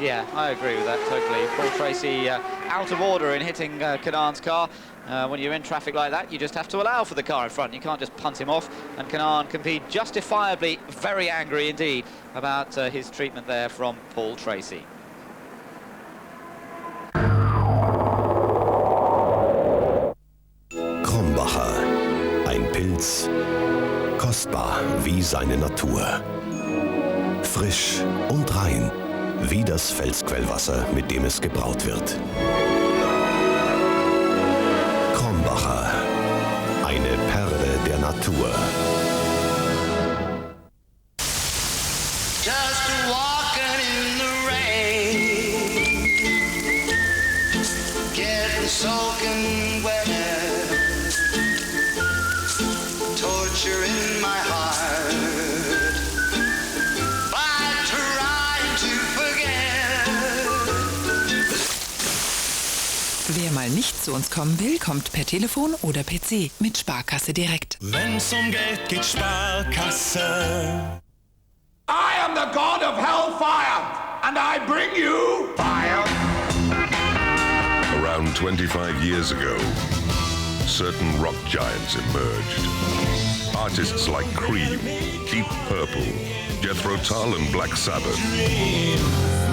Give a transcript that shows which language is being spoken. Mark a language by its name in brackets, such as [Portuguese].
[English] Yeah, I agree with that totally. Paul Tracy out of order in hitting Kanan's car. When you're in traffic like that, you just have to allow for the car in front. You can't just punt him off, and Kanan can be justifiably very angry indeed about his treatment there from Paul Tracy. [German] Krombacher, ein Pilz, kostbar wie seine Natur. Frisch und rein, wie das Felsquellwasser, mit dem es gebraut wird. Krombacher, eine Perle der Natur. [English] Just walking in the rain, getting soaking wet, torture in my heart, by trying to forget. [German] Wer mal nicht zu uns kommen will, kommt per Telefon oder PC mit Sparkasse direkt. Wenn's Geld geht, Sparkasse. [English] I am the god of hellfire, and I bring you fire. Around 25 years ago, certain rock giants emerged. Artists like Cream, Deep Purple, Jethro Tull and Black Sabbath.